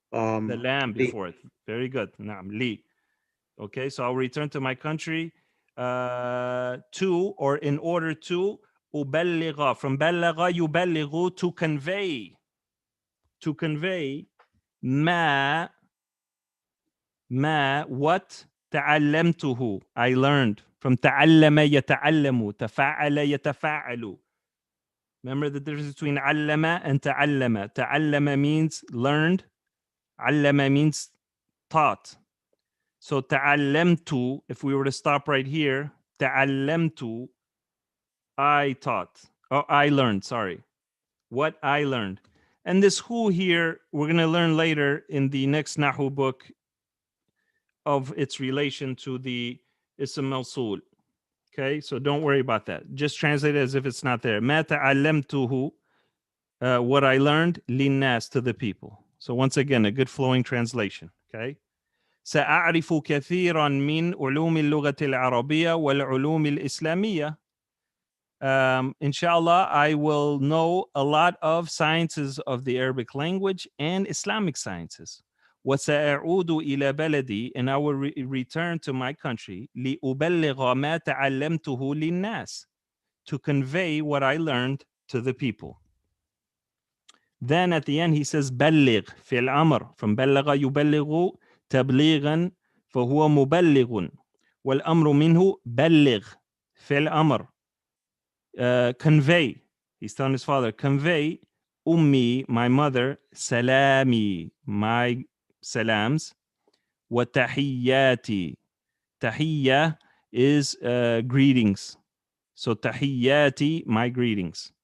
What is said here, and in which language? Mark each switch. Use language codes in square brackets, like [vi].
[en] The lamb before it. Very good. Naam, li. Okay, so I'll return to my country to, or in order to, أبلغ. From بلغ يبلغ, to convey. To convey ما what تعلمته, I learned. [ar] From تعلم يتعلم, تفعل يتفعل. [en] Remember the difference between علم and تعلم. تعلم means learned. علم means taught. So تعلمت, if we were to stop right here, تعلمت, I taught. Oh, I learned, sorry. What I learned. And this who here, we're going to learn later in the next Nahu book of its relation to the Ism Mawsul. Okay, so don't worry about that. Just translate it as if it's not there. [ar] ما تعلمته, [en] what I learned, للناس, to the people. So once again, a good flowing translation. Okay. [ar] سأعرف كثيرا من علوم اللغة العربية والعلوم الإسلامية. [en] Inshallah, I will know a lot of sciences of the Arabic language and Islamic sciences. [ar] وسأعود إلى بلدي, [en] and I will return to my country. [ar] لأبلغ ما تعلمته للناس, [en] to convey what I learned to the people. Then at the end he says [ar] بلغ في الأمر, from بلغ يبلغ تبليغا فهو مبلغ, والأمر منه بلغ في الأمر. [en] Convey, he's telling his father, convey ummi, my mother, salami, my salams, wa tahiyyati. Tahiyya is greetings. So tahiyyati, my greetings.